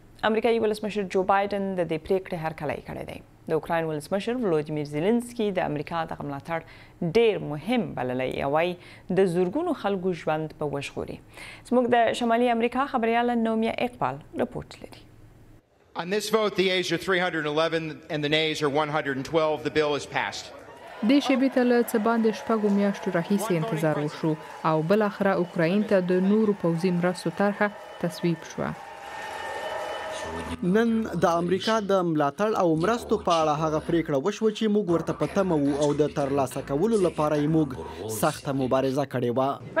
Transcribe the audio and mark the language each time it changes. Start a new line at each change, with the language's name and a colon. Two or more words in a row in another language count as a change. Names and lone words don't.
Pashto: امریکایي ولسمشر جو بایدن د دې پریکړې هرکلی کړی دی. د اوکراین ولسمشر ولودیمیر زیلنسکي د امریکا دغه ملاتړ ډیر مهم بللی او وايي د زرګونو خلکو ژوند به وژغوري. زموږ د شمالي امریکا خبریاله نومیا اقبال رپورټ لري.
English: On this vote, the yeas are 311 and the nays are 112. The bill is passed.
Pashto: د شیبې ته له څه باندې شپږو میاشتو راهیسې انتظار وشو او بالاخره اوکراین ته د نورو پوځي مرستو طرحه تصویب شوه. نن د امریکا د ملاتړ او مرستو په اړه هغه پریکړه وشوه چې موږ ورته په تمه وو او د ترلاسه کولو لپاره یې موږ سخته مبارزه کړې وه.